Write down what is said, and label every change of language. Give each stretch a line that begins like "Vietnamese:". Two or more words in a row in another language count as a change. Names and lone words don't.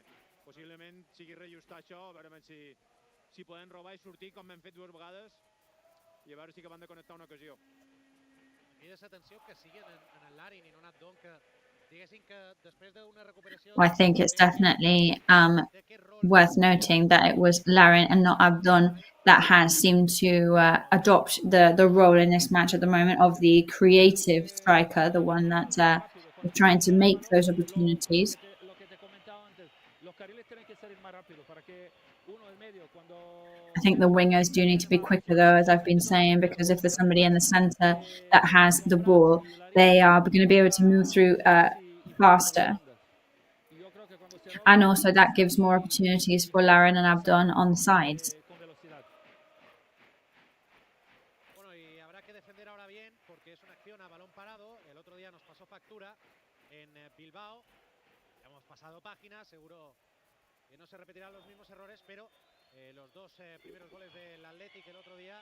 Catalan: Possiblement sigui reajustar això, a veure si poden robar i sortir com hem fet 2 vegades i a veure si acaben de connectar una ocasió. Crida l'atenció que siguin en el Larin i no en Abdon, que diguessin que després d'una recuperació...
English: Well, I think it's definitely worth noting that it was Larin and not Abdon that has seemed to adopt the role in this match at the moment of the creative striker, the one that is trying to make those opportunities. I think the wingers do need to be quicker, though, as I've been saying, because if there's somebody in the centre that has the ball, they are going to be able to move through faster. And also that gives more opportunities for Larin and Abdon on the sides.
Spanish: Bilbao, hemos pasado página, seguro que no se repetirán los mismos errores, pero los 2 primeros goles del Athletic el otro día.